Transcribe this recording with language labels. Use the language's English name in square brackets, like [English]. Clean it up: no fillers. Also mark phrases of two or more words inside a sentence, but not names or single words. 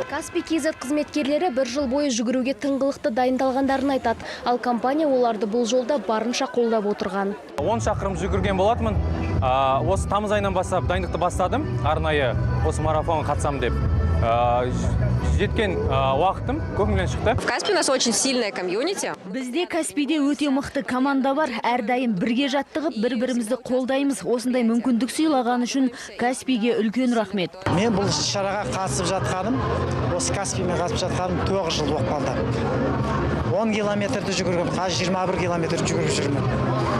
[Kazakh] Каспий KZ қызметкерлері бір жыл бойы жүгіруге тыңғылықты дайындалғандарын айтады. Ал компания оларды бұл жолда барынша қолдап отырған. 10 шақырым жүгірген болатынмын. Осы тамыз айынан бастап дайындықты бастадым. Арнайы осы марафонға қатысамын деп. Жеткен уақытым көңілден шықты. [Russian] В Каспии у нас очень сильная комьюнити. [Kazakh] Бізде Каспийде өте мықты команда бар. Әрдайым бірге жаттығып, бір-бірімізді қолдаймыз. Осындай мүмкіндік сыйлаған үшін Каспийге үлкен рахмет. Мен бұл шараға қатысып жатқаным, осы Каспиймен қатысып жатқаным 9 жыл болып қалды. 10 километрді жүгіргем, қазір 21 километр жүгіріп жүрмін.